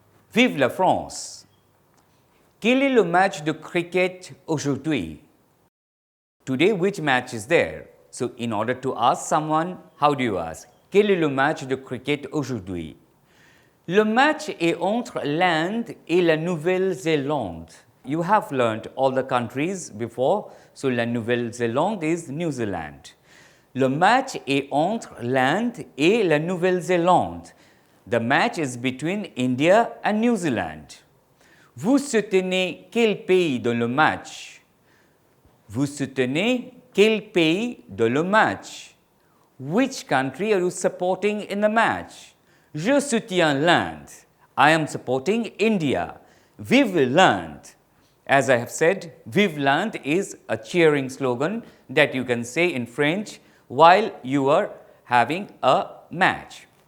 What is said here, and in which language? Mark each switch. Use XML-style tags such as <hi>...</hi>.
<fr>Vive la France! Quel est le match de cricket aujourd'hui?</fr> <en>Today, which match is there? So, in order to ask someone, how do you ask?</en> <fr>Quel est le match de cricket aujourd'hui? Le match est entre l'Inde et la Nouvelle-Zélande.</fr> <en>You have learned all the countries before, so la Nouvelle-Zélande is New Zealand.</en> <fr>Le match est entre l'Inde et la Nouvelle-Zélande.</fr> <en>The match is between India and New Zealand.</en> <fr>Vous soutenez quel pays dans le match? Vous soutenez quel pays dans le match?</fr> <en>Which country are you supporting in the match?</en> <fr>Je soutiens l'Inde.</fr> <en>I am supporting India.</en> <fr>Vive l'Inde!</fr> <en>As I have said,</en> <fr>Vive l'Inde</fr> <en>is a cheering slogan that you can say in French while you are having a match.</en>